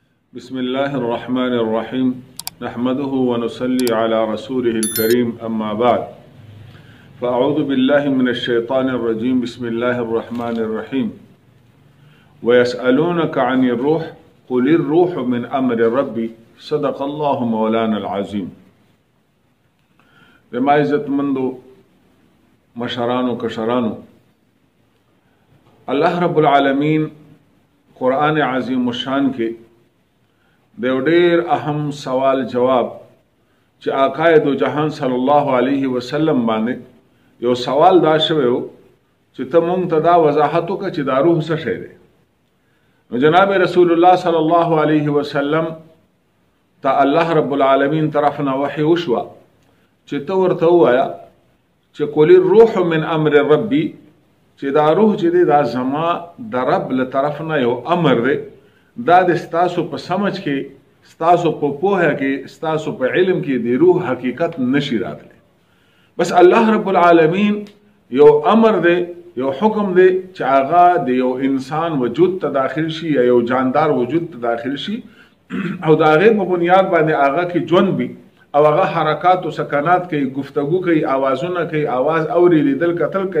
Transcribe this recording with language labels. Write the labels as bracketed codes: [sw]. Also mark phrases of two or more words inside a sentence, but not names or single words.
[ar] بسم الله الرحمن الرحيم نحمده ونصلي على رسوله الكريم أما بعد فأعوذ بالله من الشيطان الرجيم بسم الله الرحمن الرحيم ويسألونك عن الروح قل الروح من أمر ربي صدق الله مولانا العظيم. [ps] بما عزت مندو مشرانو کشرانو الله رب العالمین قرآن عظیم الشان کے دیو ډیر اهم سوال جواب چې آقای دو جهان [ar] صلی الله علیه وسلم [ps] باندې یو سوال دا شوی چې ته مونږ ته دا وضاحت وکړه چې دا روح څه شی دی. نو جناب رسول الله [ar] صلی الله علیه وسلم [ps] ته الله رب العالمین طرفنا وحی وشوه چې ته ورته ووایه چې [ar] قل الروح من امر ربي [ps] چې دا روح چې دی دا زما د رب له طرفنا یو امر دی، دا د ستاسو په سمجھ کې ستاسو په پوهه کې ستاسو په علم کې د روح حقیقت نشي راتلی. بس الله رب العالمین یو امر دی، یو حکم دی چې هغه د یو انسان وجود ته داخل شي یا یو جاندار وجود ته داخل شي او د هغې په بنیاد باندې هغه کې ژوند وي او هغه حرکات او سکنات کوي، گفتگو کوي، آوازونه کوي، آواز اوري، لیدل کتل کوي.